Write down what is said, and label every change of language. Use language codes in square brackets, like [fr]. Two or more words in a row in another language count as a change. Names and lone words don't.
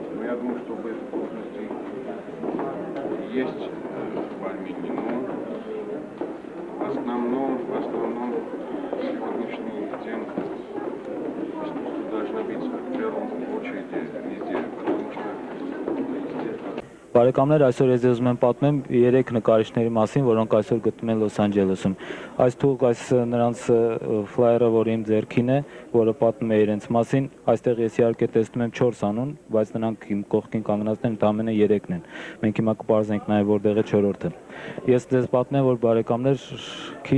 [ru] Но я думаю, что в этой должности есть в Армении, но в основном сегодняшний день искусство должно быть в первом очереди везде, потому что везде. [hy] Բարեկամներ, այսօր ես ուզում եմ պատմեմ 3 նկարիչների մասին, որոնք այսօր գտնվում են Լոս Անջելեսում։ Այս թող այս նրանց ֆլայերը, որը իմ ձեռքին է, որը պատմում է իրենց մասին, այստեղ ես իհարկե տեսնում եմ 4 անուն, բայց նրանք իմ կողքին կանգնածն են ընդամենը 3-ն են։ Մենք հիմա կպարզենք նաև որտեղ է 4-րդը։ Ես ձեզ պատմեմ, որ բարեկամներ քիչ